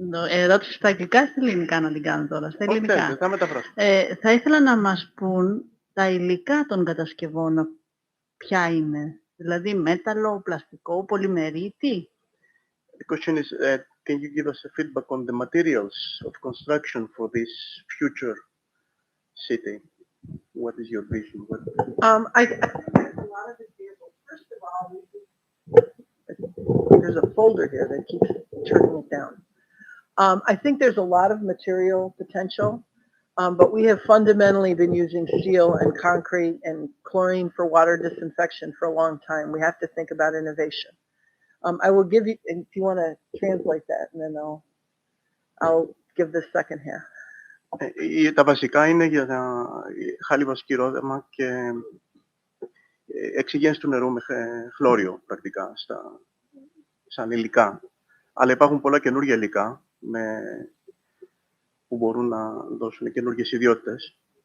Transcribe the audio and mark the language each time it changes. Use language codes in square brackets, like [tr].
[el] Ερώτηση στα αγγλικά ή στα ελληνικά να την κάνω τώρα? Στα ελληνικά. Θα ήθελα να μας πούν τα υλικά των κατασκευών ποια είναι. Δηλαδή μέταλλο, πλαστικό, πολυμερή, τι? [en] The question is, can you give us a feedback on the materials of construction for this future city? What is your vision? I think there's a lot of examples. First of all, there's a folder here that keeps turning it down. I think there's a lot of material potential, but we have fundamentally been using steel and concrete and chlorine for water disinfection for a long time. We have to think about innovation. I will give you, if you want to translate that, and then I'll give the second half. [el] Τα βασικά είναι για χάλιβα σκυρόδεμα και εξυγένση του νερού με χλώριο πρακτικά σαν υλικά. Αλλά υπάρχουν πολλά καινούργια υλικά που μπορούν να δώσουν καινούργιες ιδιότητες.